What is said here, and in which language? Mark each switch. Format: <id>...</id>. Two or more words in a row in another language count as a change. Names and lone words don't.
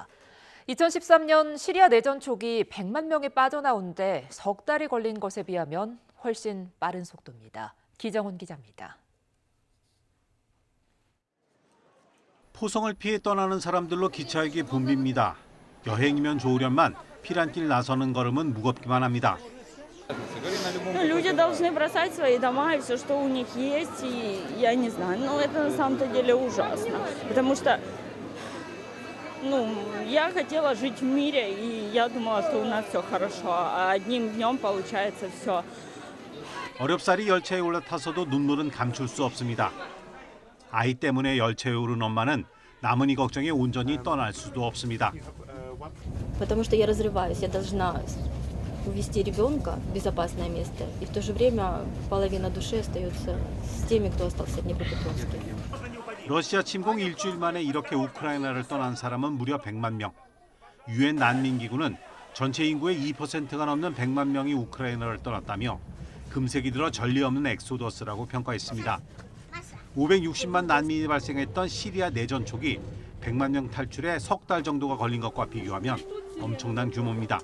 <ko>2013년 시리아 내전 초기 100만 명이 빠져나오는데 석 달이 걸린 것에 비하면 훨씬 빠른 속도입니다. 기정훈 기자입니다. 포성을 피해 떠나는 사람들로 기차역이 붐빕니다. 여행이면 좋으련만 피란길 나서는 걸음은 무겁기만 합니다.</ko> <ru>Люди должны бросать свои дома и все, что у них есть, и я не знаю, но это на самом-то деле ужасно, потому что, я хотела жить в мире, и я думала, что у нас все хорошо, а одним днем получается все.</ru> <ko>어렵사리 열차에 올라타서도 눈물은 감출 수 없습니다. 아이 때문에 열차에 오른 엄마는 남은이 걱정에 온전히 떠날 수도 없습니다.</ko> <ru>Потому что я разрываюсь, я должна увезти ребенка в безопасное место, и в то же время половина души остается с теми, кто остался в Днепропетровске.</ru> <ko>러시아 침공 일주일 만에 이렇게 우크라이나를 떠난 사람은 무려 100만 명. 유엔 난민기구는 전체 인구의 2%가 넘는 100만 명이 우크라이나를 떠났다며 금세기 들어 전례 없는 엑소더스라고 평가했습니다. 560만 난민이 발생했던 시리아 내전 초기 100만 명 탈출에 석 달 정도가 걸린 것과 비교하면 엄청난 규모입니다.</ko>